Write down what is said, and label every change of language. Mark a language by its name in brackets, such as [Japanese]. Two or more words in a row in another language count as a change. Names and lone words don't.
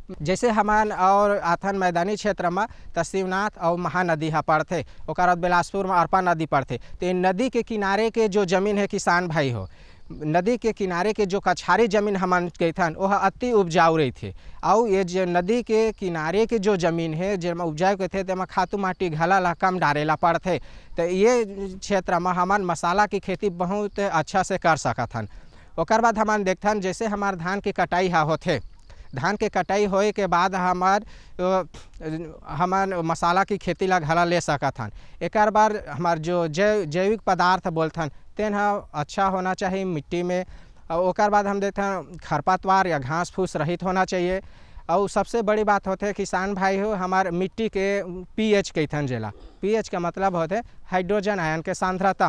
[Chhattisgarhi] जैसे हमान और आथन मैदानी क्षेत्र में त शिवनाथ और महानदी हा पड़ते, ओकर बाद बिलासपुर में अरपा नदी पड़ते। तो नदी के किनारे के जो ज़मीन है किसान भाई हो, नदी के किनारे के जो कछारी ज़मीन हमन कहथन वह अति उपजाऊ रही थे। और ये जो नदी के किनारे के जो ज़मीन है जेमा उपजाऊ कहते तेमा खातू माटी घला ला कम डारेला पड़ते। तो ये क्षेत्र में हमन मसाला की खेती बहुत अच्छा से कर सकथन। ओकर बाद हमन देखथन जैसे हमार धान की कटाई हा होथे, धान के कटाई होए के बाद हमार मसाला की खेती ला घला ले सकथन। एक बार हमार जो जैविक पदार्थ बोलथन तेन अच्छा होना चाहिए मिट्टी में। और ओकर बाद हम देखते खरपतवार या घास फूस रहित होना चाहिए। और सबसे बड़ी बात होते किसान भाई हो हमार मिट्टी के पीएच कहथन जेला, पीएच का मतलब होते [English] hydrogen ion [Chhattisgarhi] के सांद्रता।